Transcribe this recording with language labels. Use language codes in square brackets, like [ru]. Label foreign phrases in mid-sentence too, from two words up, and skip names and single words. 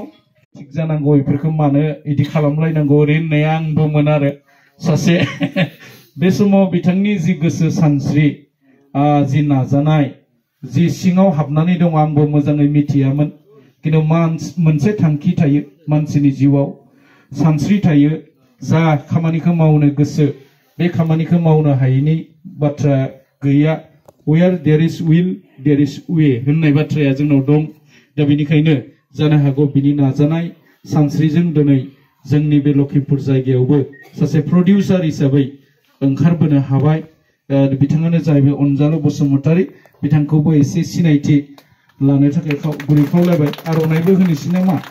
[brx] थिग जानांगौ बेफोरखौ मानो इदि खालामलायनांगौ ओरै होननाया आंबोमोन आरो सासे बे समाव बिथांनि जि गोसो सानस्रि जि नाजानाय जि सिङाव हाबनानै दं आंबो मोजाङै मिथियामोन किन्तु मोनसे थांखि थायो मानसिनि जिउआव सानस्रि थायो जा खामानिखौ मावनो गोसो बे खामानिखौ मावनो हायैनि बाथ्रा गैया [en] where there is will there is way [brx] होननाय बाथ्राया जोंनाव दं दा बेनिखायनो जानो हागौ बिनि नाजानाय सानस्रिजों दिनै जोंनि बे लखिमपुर जायगायावबो सासे प्रडिउसार हिसाबै ओंखारबोनो हाबाय बिथाङानो जाहैबाय अनजालु बसुमतारी बिथांखौबो एसे सिनायथि लानो थाखाय गुरै खावलायबाय आर'नाइबो होनोसै नामा